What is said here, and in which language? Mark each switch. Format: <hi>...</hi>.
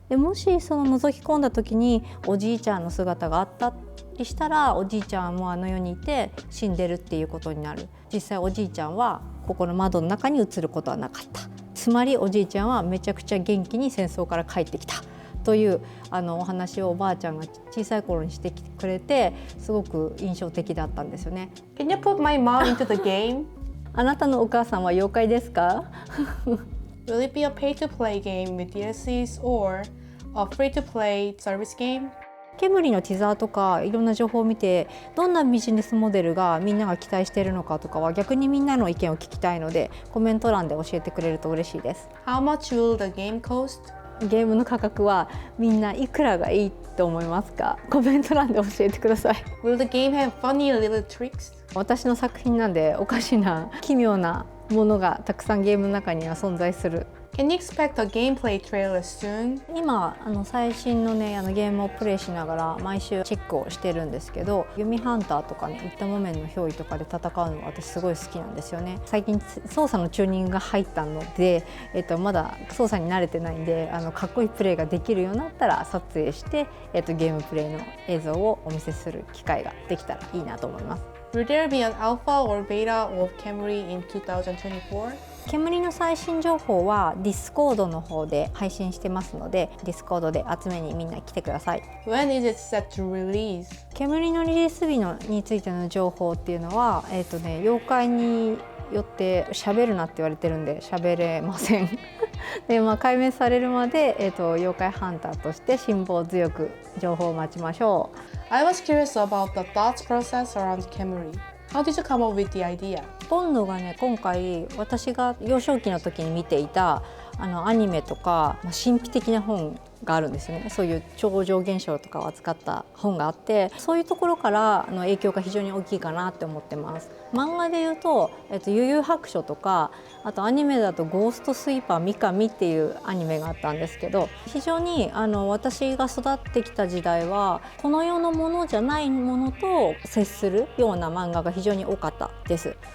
<ja>でもしその覗き込んだ時におじいちゃんの姿があったりしたら、おじいちゃんも世にいて死んでるっていうことになる。実際おじいちゃんはここの窓の中に映ることはなかった。つまりおじいちゃんはめちゃくちゃ元気に戦争から帰ってきたというお話をおばあちゃんが小さい頃にしてきてくれて、すごく印象的だったんですよね。</ja> <en>Can you put my mom into the game?</en> <ja>あなたのお母さんは妖怪ですか？</ja> <en>Will it be a pay-to-play game with DLCs or a free-to-play service game?</en> <ja>ケムリのティザーとかいろんな情報を見て、どんなビジネスモデルがみんなが期待しているのかとかは逆にみんなの意見を聞きたいので、コメント欄で教えてくれると嬉しいです。</ja> <en>How much will the game cost?</en> <ja>ゲームの価格はみんないくらがいいと思いますか？コメント欄で教えてください。</ja> <en>Will the game have funny little tricks?</en> <ja>私の作品なんでおかしな奇妙なものがたくさんゲームの中には存在する。</ja> <en>Can you expect a gameplay trailer soon?</en> <ja>今最新のねゲームをプレイしながら毎週チェックをしてるんですけど、弓ハンターとかね、一旦木綿の憑依とかで戦うのが私すごい好きなんですよね。最近操作のチューニングが入ったので、まだ操作に慣れてないんで、かっこいいプレイができるようになったら撮影して、ゲームプレイの映像をお見せする機会ができたらいいなと思います。</ja> <en>Will there be an alpha or beta of KEMURI in 2024?</en> <ja>煙の最新情報はディスコードの方で配信してますので、ディスコードで集めにみんな来てください。</ja> <en>When is it set to release?</en> <ja>煙のリリース日についての情報っていうのは、妖怪によって喋るなって言われてるんで喋れませんで、解明されるまで、妖怪ハンターとして辛抱強く情報を待ちましょう。</ja> <en>I was curious about the thought process around KEMURI. How did you come up with the idea?</en> <ja>ボンドがね、今回私が幼少期の時に見ていたアニメとか、神秘的な本があるんですよね。そういう超常現象とかを扱った本があって、そういうところから影響が非常に大きいかなって思ってます。漫画でいうと悠々白書とか、あとアニメだとゴーストスイーパー三上っていうアニメがあったんですけど、非常に私が育ってきた時代はこの世のものじゃないものと接するような漫画が非常に多かったです。</ja>